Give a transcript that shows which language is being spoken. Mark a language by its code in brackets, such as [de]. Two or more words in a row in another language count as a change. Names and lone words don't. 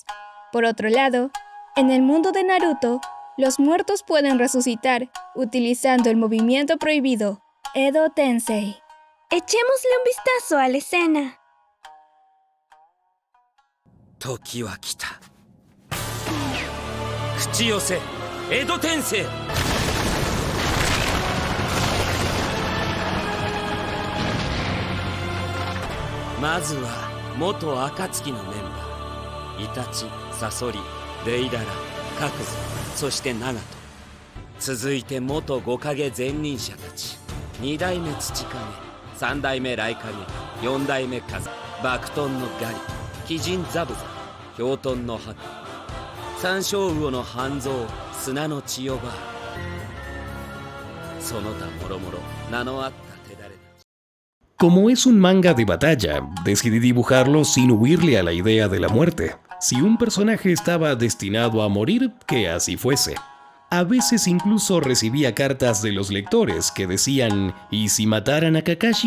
[es] Por otro lado, en el mundo de Naruto, los muertos pueden resucitar utilizando el movimiento prohibido, Edo Tensei. Echémosle un vistazo a la escena. [ja] 時は来た. Kuchiyose, Edo Tensei. まずは元暁のメンバーイタチ、サソリ、デイダラ、カクズ、そしてナガト。続いて元五影前任者たち。2代目土影、3代目雷影、4代目風、爆遁のガリ、鬼人ザブザ、氷遁のハク、三小魚の半蔵、砂の千代バー。その他もろもろ名のあった手だれ。 [es] Como es un manga de batalla, decidí dibujarlo sin huirle a la idea de la muerte. Si un personaje estaba destinado a morir, que así fuese. A veces incluso recibía cartas de los lectores que decían ¿y si mataran a Kakashi?